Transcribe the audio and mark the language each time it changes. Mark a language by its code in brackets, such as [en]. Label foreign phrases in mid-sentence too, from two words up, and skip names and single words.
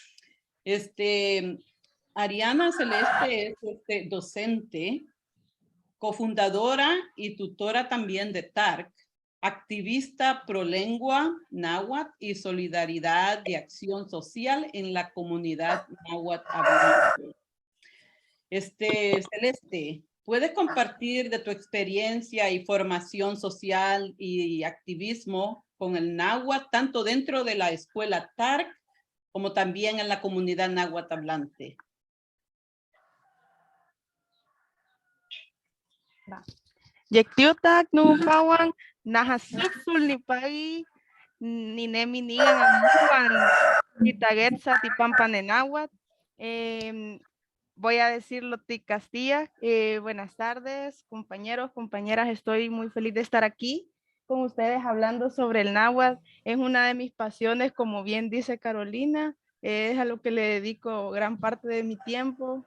[es] Ariana Celeste es docente, cofundadora y tutora también de TARC, activista pro lengua náhuatl y solidaridad de acción social en la comunidad náhuatl hablante. Celeste, ¿puedes compartir de tu experiencia y formación social y activismo con el náhuatl, tanto dentro de la escuela TARC como también en la comunidad náhuatl hablante? [nah] Yektiutak nupawan nahasuksul ni pagi ni nemi nigan amuan titagetsa tipampan [es] en náhuatl. Voy a decirlo Castilla. Buenas tardes, compañeros, compañeras. Estoy muy feliz de estar aquí con ustedes hablando sobre el náhuatl. Es una de mis pasiones, como bien dice Carolina. Es a lo que le dedico gran parte de mi tiempo.